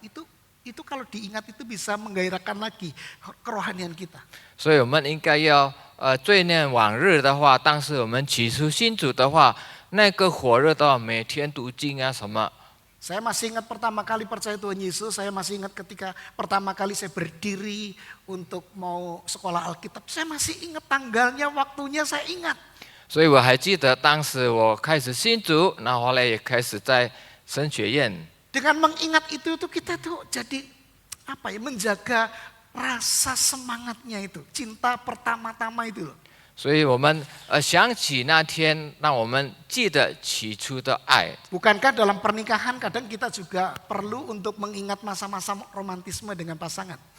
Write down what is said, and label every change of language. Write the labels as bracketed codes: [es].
[id] Itu kalau diingat itu bisa menggairahkan lagi kerohanian kita. [zh] 所以我们应该要罪念往日的话，当时我们起初信主的话，那个火热的话，每天读经啊什么。 [id] Saya masih ingat pertama kali percaya Tuhan Yesus, saya masih ingat ketika pertama kali saya berdiri untuk mau sekolah Alkitab. Saya masih ingat tanggalnya, waktunya saya ingat. [zh] 所以我还记得当时我开始信主，那后来也开始在神学院。 [id] Dengan mengingat itu kita tuh jadi menjaga rasa semangatnya itu, cinta pertama-tama itu loh. [zh] 所以我们想起那天，让我们记得起初的爱。 [id] Bukankah dalam pernikahan kadang kita juga perlu untuk mengingat masa-masa romantisme dengan pasangan?